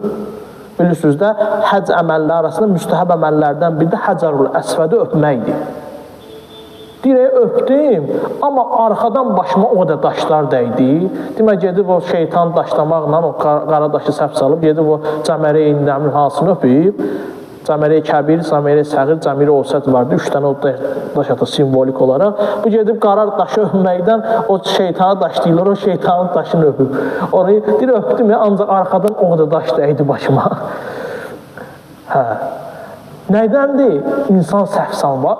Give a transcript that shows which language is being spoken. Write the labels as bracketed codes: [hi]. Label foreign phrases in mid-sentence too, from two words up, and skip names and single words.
[az] Bilirsiniz də, həc əməlləri arasında müstəhəb əməllərdən biri də Həcərul Əsvədi öpməkdir. Dirək öpdüm, amma arxadan başıma o da daşlar dəydi. Demək, gedib o şeytan daşlamaqla o Qaradaşı səhv salıb, gedib o Cəmərə-i Nəml hansını öpüb. Cəmərə-i Kəbir, Cəmərə-i Səğir, Cəmərə-i Osət vardı. 3 dənə o daş atı simvolik olaraq. Bu gedib qarar daşı öpməkdən o şeytanı daşlayırlar, o şeytanın daşını öpüb. Onu deyir, öpdüm ya, ancaq arxadan o qədər daş dəydi başıma. Hə. Nədəndir? İnsan səhv var.